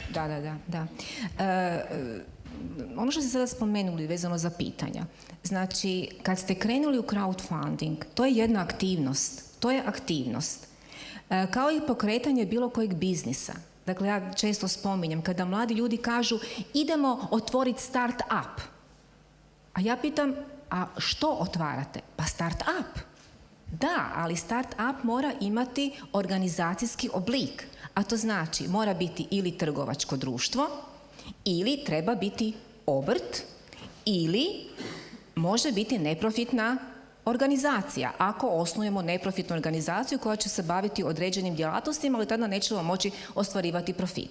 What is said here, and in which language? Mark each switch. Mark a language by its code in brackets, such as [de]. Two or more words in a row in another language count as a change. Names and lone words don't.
[hr] Ono što ste sada spomenuli vezano za pitanja, znači kad ste krenuli u crowdfunding, to je jedna aktivnost, kao i pokretanje bilo kojeg biznisa. Dakle, ja često spominjem kada mladi ljudi kažu idemo otvoriti start-up, a ja pitam, a što otvarate? Pa start-up. Da, ali start-up mora imati organizacijski oblik, a to znači mora biti ili trgovačko društvo, ili treba biti obrt, ili može biti neprofitna organizacija, ako osnujemo neprofitnu organizaciju koja će se baviti određenim djelatnostima, ali tada nećemo moći ostvarivati profit.